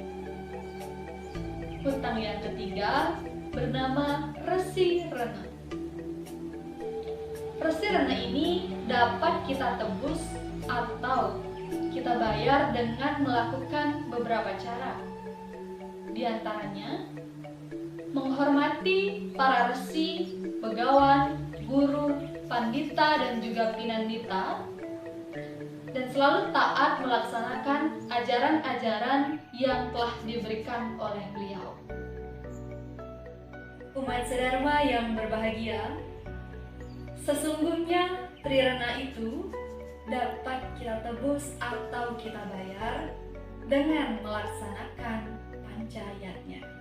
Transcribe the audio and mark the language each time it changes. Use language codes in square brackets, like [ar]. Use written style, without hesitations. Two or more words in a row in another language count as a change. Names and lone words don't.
[id] Hutang yang ketiga bernama Resi Rena. Resi Rena ini dapat kita tebus atau kita bayar dengan melakukan beberapa cara. Di antaranya, menghormati para resi, begawan, guru, pandita, dan juga pinandita, dan selalu taat melaksanakan ajaran-ajaran yang telah diberikan oleh beliau. Umat sedharma yang berbahagia, sesungguhnya Tri Rena itu dapat kita tebus atau kita bayar dengan melaksanakan pancayatnya.